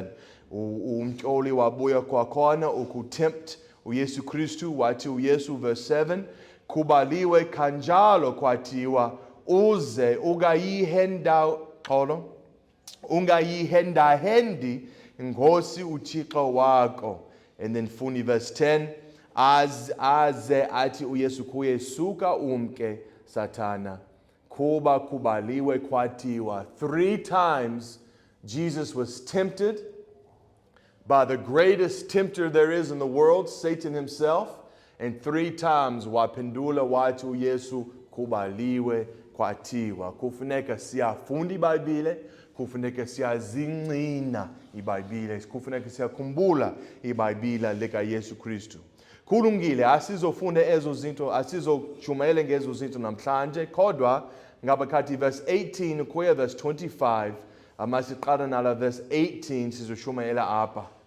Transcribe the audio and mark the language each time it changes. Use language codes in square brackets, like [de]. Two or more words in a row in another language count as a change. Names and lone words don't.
[xh] Umtyoli wabuya kwakhona ukutempt uYesu Kristu. Wathi uYesu verse 7, kubaliwe kanjalo kwathiwa uze ungayihendahendi Nkosi uThixo wako. [en] And then funny verse 10, [xh] aze athi uYesu kuye suka umke Satana, kuba kubaliwe kwathiwa. [en] 3 times Jesus was tempted by the greatest tempter there is in the world, Satan himself. And 3 times [xh] waphendula wathi uYesu kubaliwe kwathiwa. Kufuneka siyafunda iBhayibhile, kufuneka siyazincina iBhayibhile, kufuneka siyakhumbula iBhayibhile likaYesu Kristu. Kulungile asizofunda ezo zinto, asizojumayela ngezo zinto namhlanje, kodwa ngabakathi verse 18 kuya verse 25, masiqala nala verse 18 sizoshumayela apha.